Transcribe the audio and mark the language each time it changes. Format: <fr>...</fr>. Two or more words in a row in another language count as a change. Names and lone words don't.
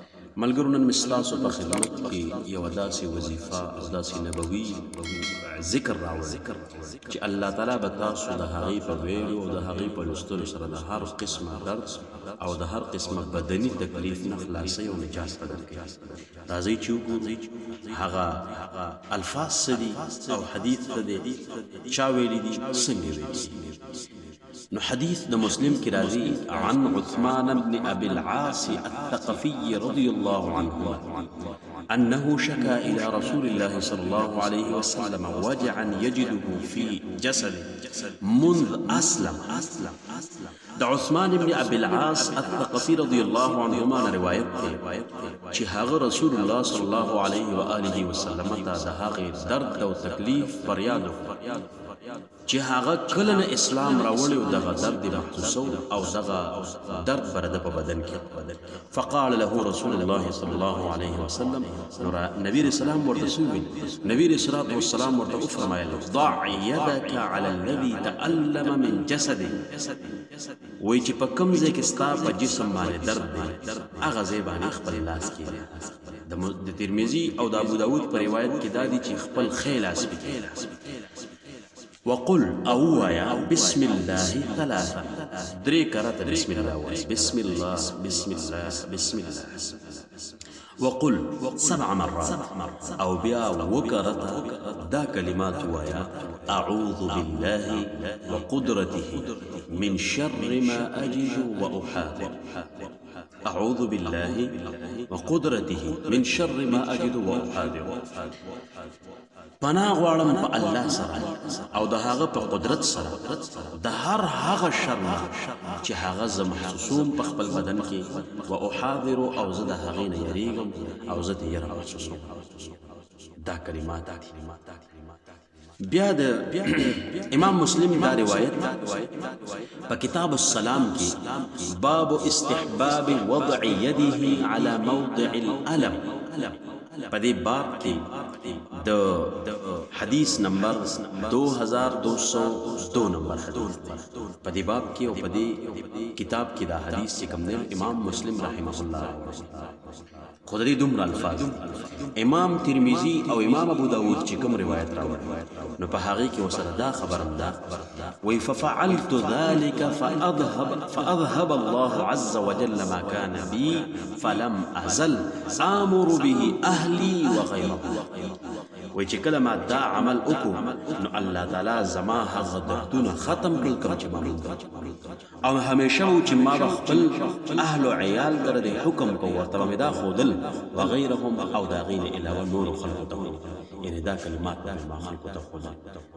<ps>ملګرو نن مې ستاسو په خدمت کې یوه داسې وظیفه او داسې نبوي ذکر راوړی چې الله تعالی به تاسو د هغې په ویلو او د هغې په لوستلو سره د هر قسمه درد او د هر قسمه بدني تکلیف نه خلاصوي او نجات به درکوي. راځئ چې وګورو هغه الفاظ څه دي او حدیث څه دی، چا ویلي دي، څنګه ویلي دي. نو حديث د مسلم کی</ps> <ar>راضی عن عثمان بن ابي العاص الثقفي رضي الله عنه انه شكا الى رسول الله صلى الله عليه وسلم وجعا يجده في جسده منذ اسلم.</ar> <ps>د عثمان بن ابي العاص الثقفي</ps> <ar>رضي الله عنهما</ar> <ps>روایت ده چې هغه رسول الله</ps> <ar>صلى الله عليه واله وسلم</ar> <ps>ته د هغه درد او تکلیف فریاد چې هغه کله نه اسلام راوړی او دغه درد محسوسو او دغه درد پر د په بدن کې.</ps> <ar>فقال له رسول الله صلى الله عليه وسلم،</ar> <ps>نبی رسول الله ورته سوویل، نبی رسول الله والسلام ورته وفرمایل</ps> <ar>ضع يدك على الذي تألم من جسده.</ar> <ps>وای چې په کوم ځای کې ستا په جسم باندې درد دی هغه ځای باندې خپل لاس کېږي. د ترمذي او د ابو داود په روایت کې دا دي چې خپل ښی لاس پکې وقل اووایا</ps> <ar>بسم الله ثلاثه،</ar> <ps>درې کرته</ps> <ar>بسم الله</ar> <ps>وایي،</ps> <ar>بسم الله بسم الله بسم الله. وقل 7 مرات</ar> <ps>او بیا وکرته دا کلمات وایا،</ps> <ar>اعوذ بالله وقدرته من شر ما اجد واحاذر. اعوذ بالله وقدرته من شر ما اجد واحاذر.</ar> <ps>پناه غواړم په الله سره او د هغه په قدرت سره د هغه شر نه چې هغه زه محسوسوم په خپل بدن کې،</ps> <ar>و احاذر</ar> <ps>او زه د هغې نه یریږم او زه د یره محسوسوم. دا کلمات بیا د امام مسلم دا روایت په کتاب السلام کې</ps> <ar>باب استحباب وضع يده على موضع الألم،</ar> <ps>په دې باب کې د حدیث نمبر 2202 نمبر حدیث په دې باب کې او په دې کتاب کې دا حدیث چې کوم دی امام مسلم</ps> <ar>رحمه الله</ar> <ps>خو د دې دومره الفاظ امام ترمذي او امام ابو داود چې کوم روایت راوړي نو په هغې کې ورسره دا خبرم ده وایي</ps> <ar>ففعلت ذلك فأذهب الله عز وجل ما كان بي فلم أزل آمر به أهلي وغيره.</ar> <ps>وای چې کله ما دا عمل وکړو نو الله تعالی زما هغه دردونه ختم کړل کوم چې ما او همیشه و چې ما به خپل اهل و عیال ته د حکم کو ورته مې دا ښودل وغیرهم او د هغې نه علاوه نورو خلکو ته، یعنې دا کلمات مې ما خلکو ته ښودل.</ps>